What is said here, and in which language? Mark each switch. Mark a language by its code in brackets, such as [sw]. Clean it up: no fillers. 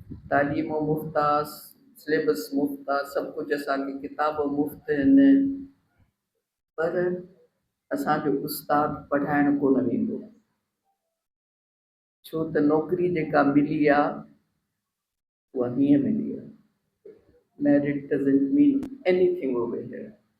[sd] तालीम मुफ़्त आहे, सिलेबस मुफ़्त आहे, सभु कुझु असांखे किताब मुफ़्त आहिनि, पर असांजो उस्ताद पढ़ाइण कोन वेंदो. छो त नौकिरी जेका मिली आहे उहा हीअं मिली आहे. [en] Merit doesn't mean anything over here.